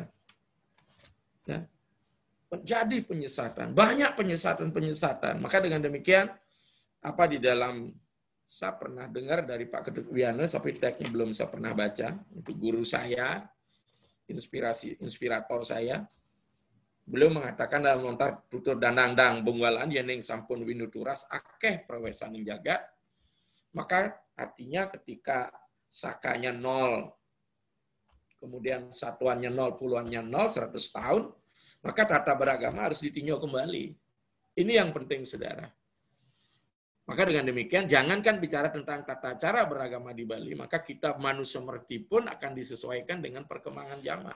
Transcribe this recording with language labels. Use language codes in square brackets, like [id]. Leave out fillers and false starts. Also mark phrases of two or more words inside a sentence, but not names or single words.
[id] Ya. Menjadi penyesatan. Banyak penyesatan-penyesatan. Maka dengan demikian, apa di dalam, saya pernah dengar dari Pak Kedut Wiana, tapi teksnya belum saya pernah baca, itu guru saya, inspirator saya, beliau mengatakan dalam lontar tutur danandang bungwalan [ban] yening sampun winuturas akeh prawesan ing jagat. [id] Maka artinya ketika sakanya 0, kemudian satuannya 0, puluhannya 0, 100 tahun, maka tata beragama harus ditinjau kembali. Ini yang penting, saudara. Maka dengan demikian, jangankan bicara tentang tata cara beragama di Bali, maka kitab Manu Semerti pun akan disesuaikan dengan perkembangan zaman.